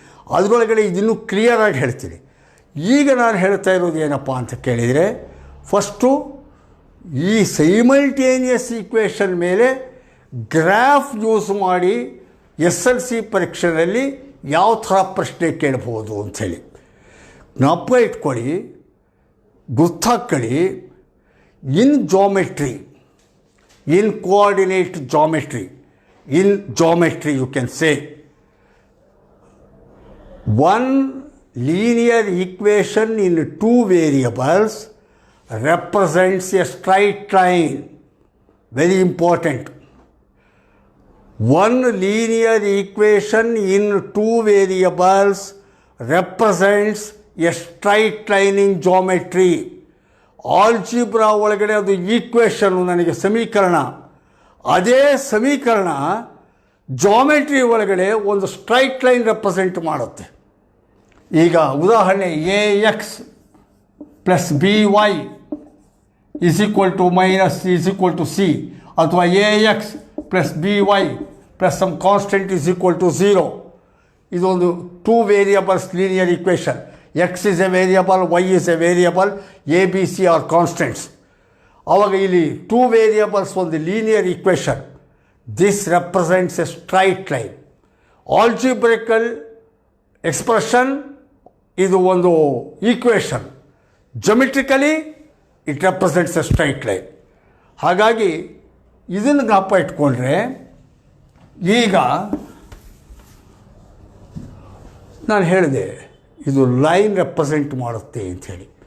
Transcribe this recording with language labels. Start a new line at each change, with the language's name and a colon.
Kannada: ಅದರೊಳಗಡೆ ಇದನ್ನು ಕ್ಲಿಯರಾಗಿ ಹೇಳ್ತೀನಿ. ಈಗ ನಾನು ಹೇಳ್ತಾ ಇರೋದು ಏನಪ್ಪ ಅಂತ ಕೇಳಿದರೆ, ಫಸ್ಟು ಈ ಸೈಮಲ್ಟೇನಿಯಸ್ ಈಕ್ವೇಷನ್ ಮೇಲೆ ಗ್ರಾಫ್ ಯೂಸ್ ಮಾಡಿ SLC ಪರೀಕ್ಷೆಯಲ್ಲಿ ಯಾವ ಥರ ಪ್ರಶ್ನೆ ಕೇಳ್ಬೋದು ಅಂಥೇಳಿ ಜ್ಞಾಪಕ ಇಟ್ಕೊಳ್ಳಿ, ಗುರ್ತಾಕೊಳ್ಳಿ.
English: In geometry, in coordinate geometry, in geometry you can say one linear equation in two variables represents a straight line. Very important. One linear equation in two variables represents a straight line in geometry.
Kannada: Algebra ಒಳಗಡೆ ಅದು ಈಕ್ವೇಷನ್ನು, ನನಗೆ ಸಮೀಕರಣ, ಅದೇ ಸಮೀಕರಣ geometry ಒಳಗಡೆ ಒಂದು straight line represent ಮಾಡುತ್ತೆ. ಈಗ ಉದಾಹರಣೆ
English: AX plus BY is equal to minus is equal to C, ಅಥವಾ AX plus BY plus some constant is equal to 0. ಇದೊಂದು two variables linear equation. X is a variable, Y is a variable, A, B, C are constants.
Kannada: ಆವಾಗ ಇಲ್ಲಿ two variables ಒಂದು linear equation.
English: This represents a straight line.
Kannada: ಆಲ್ಜಿಬ್ರಿಕಲ್ expression ಇದು ಒಂದು equation.
English: Geometrically it represents a straight line.
Kannada: ಹಾಗಾಗಿ ಇದನ್ನು ಜ್ಞಾಪ ಇಟ್ಕೊಂಡ್ರೆ, ಈಗ ನಾನು ಹೇಳಿದೆ ಇದು ಲೈನ್ ರೆಪ್ರೆಸೆಂಟ್ ಮಾಡುತ್ತೆ ಅಂಥೇಳಿ.